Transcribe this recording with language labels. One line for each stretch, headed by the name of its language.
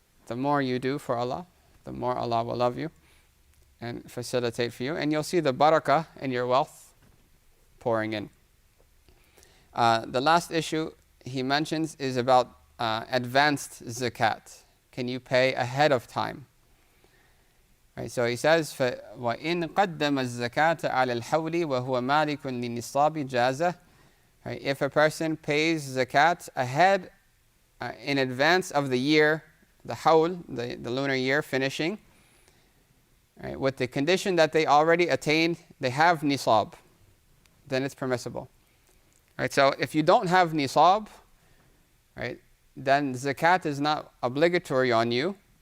English: The more you do for Allah, the more Allah will love you and facilitate for you. And you'll see the barakah in your wealth pouring in. The last issue he mentions is about advanced zakat. Can you pay ahead of time? Right, so he says,
Arabic: وَإِن قَدَّمَ الزَّكَاةَ عَلَى الْحَوْلِ وَهُوَ مَالِكٌ لِلنِّصَابِ جَازَ.
English: Right, if a person pays zakat ahead, in advance of the year, the hawl, the lunar year finishing, right, with the condition that they already attained, they have nisab, then it's permissible. Right, so if you don't have nisab, right, then zakat is not obligatory on you.